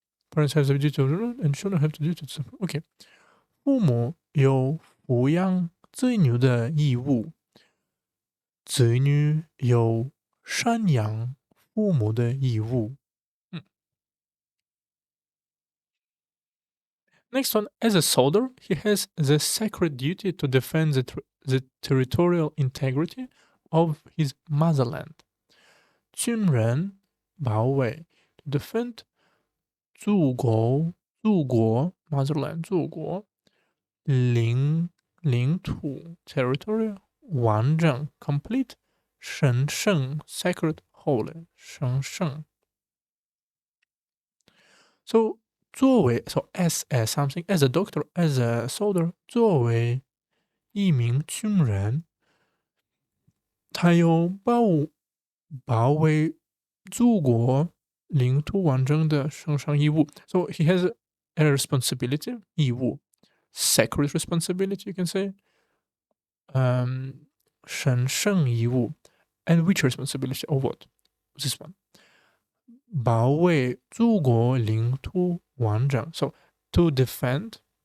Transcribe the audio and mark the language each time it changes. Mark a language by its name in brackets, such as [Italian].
[English] parents have the duty to and children have the duty to support okay [Chinese] 父母有抚养子女的义务子女有赡养父母的义务 [English] Next one, as a soldier, he has the sacred duty to defend the territorial integrity of his motherland. [Chinese] 军人保卫 [English] to defend [Chinese] 祖国 [English] motherland [Chinese] 祖国领土 [English] territory [Chinese] 完整 [English] complete [Chinese] 神圣 [English] sacred holy [Chinese] 神圣 So 作为 [English] so as something as a doctor as a soldier [Chinese] 作为一名军人，他有保卫祖国领土完整的圣上义务。 [English] So he has a responsibility [Chinese] 义务 [English] sacred responsibility you can say [Chinese] 神圣义务 [English] and which responsibility or what this one [Chinese] 保卫祖国领土完整 [English] so to defend